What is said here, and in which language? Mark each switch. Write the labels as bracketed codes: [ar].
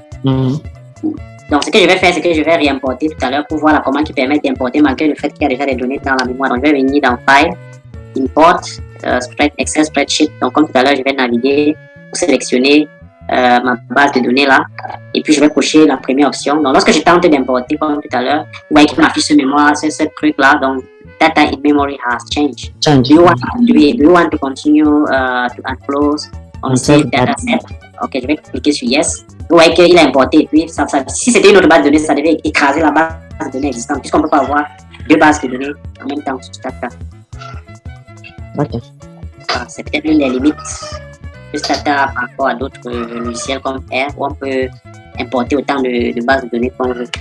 [fr] Donc, ce que je vais faire, c'est que je vais réimporter tout à l'heure pour voir la commande qui permet d'importer malgré le fait qu'il y a déjà des données dans la mémoire. Donc, je vais venir dans File, Import, Excel Spreadsheet. Donc, comme tout à l'heure, je vais naviguer pour sélectionner ma base de données là. Et puis, je vais cocher la première option. Donc, lorsque je tente d'importer, comme tout à l'heure, vous voyez qu'il m'affiche ce mémoire, ce truc là. [en] Donc, data in memory has changed. Do you want to continue to unclose on save data set? [fr] Ok, je vais cliquer sur Yes. Vous voyez qu'il a importé. Puis, si c'était une autre base de données, ça devait écraser la base de données existante, puisqu'on ne peut pas avoir deux bases de données en même temps sur Stata. Ok. C'est peut-être une des limites de Stata par rapport à d'autres logiciels comme R, où on peut importer autant de bases de données qu'on veut.